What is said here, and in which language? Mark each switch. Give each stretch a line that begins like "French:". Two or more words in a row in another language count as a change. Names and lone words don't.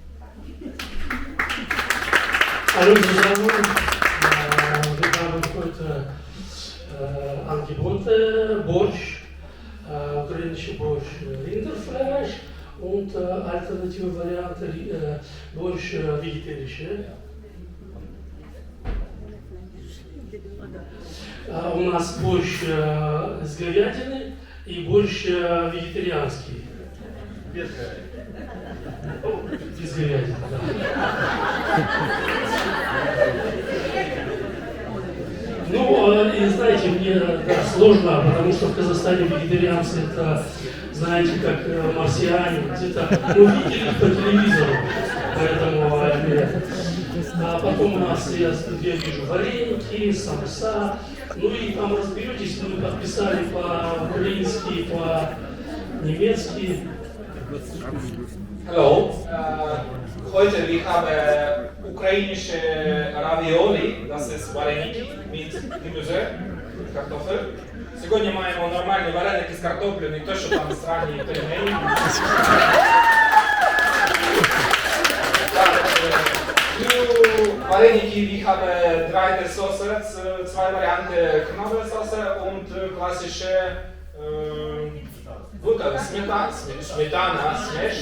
German: Hallo zusammen, wir haben heute Angebote, Borsch, italienische Borsch Rinderfleisch und alternative Variante Borsch vegetarische.
Russian: У нас борщ с говядины и борщ вегетарианский. Без говядины. Без говядины, да. Ну, и знаете, мне сложно, потому что в Казахстане вегетарианцы это, знаете, как марсиане, где-то видели по телевизору, поэтому а потом у нас, я вижу, вареники, самса, ну и там разберетесь, мы подписали по-украински, по-немецки. Hallo, heute wir haben ukrainische Ravioli, das ist вареники mit Gemüse, Kartoffel.
Ukrainian: Сьогодні маємо нормальні вареники з картоплею, не то, що там странні пельмені. Вареники,
German: wir haben 3 Soße, 2 Varianten Knoblauchsoße und klassische Butter, Smetana, Smash.